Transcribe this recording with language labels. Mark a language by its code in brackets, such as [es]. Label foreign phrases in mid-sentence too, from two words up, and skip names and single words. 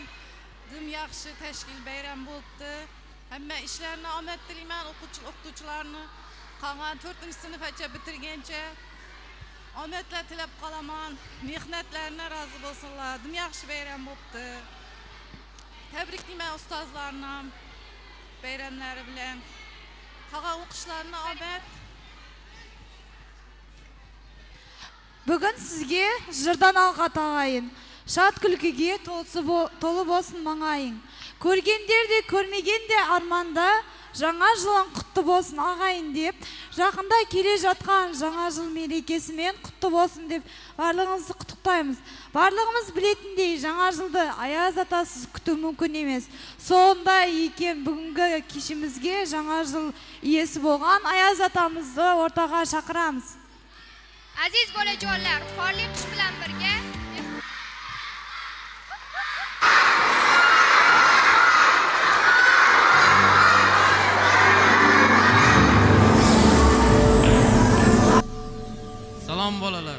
[uz] Dim yaxshi tashkil bayram bo'libdi. Hamma ishlarini omad tilayman, o'quvchilarni qolgan 4-sinfgacha bitirgancha omadlar tilab qolaman. Mehnatlarına rozi bo'lsinlar. Dim yaxshi bayram bo'libdi. Tabriklayman ustozlarni bayramlari bilan. Qolgan o'qishlarni omad. [kk] Бүгін сізге жырдан алға тағайын, шат күлкіге толы болсын маңайың. Көргендер де көрмеген де арманда, жаңа жылың құтты болсын ағайын деп, жақында келе жатқан жаңа жыл мерекесімен құтты болсын деп барлығымызды құттықтаймыз. Барлығымыз білетіндей жаңа жылды аяз атасыз күту мүмкін емес. Сонда екен бүгінгі кешімізге жаңа жыл иесі болған аяз атамызды ортаға шақырамыз. [uz] Aziz bolajonlar, qorli qish bilan birga Salom bolalar.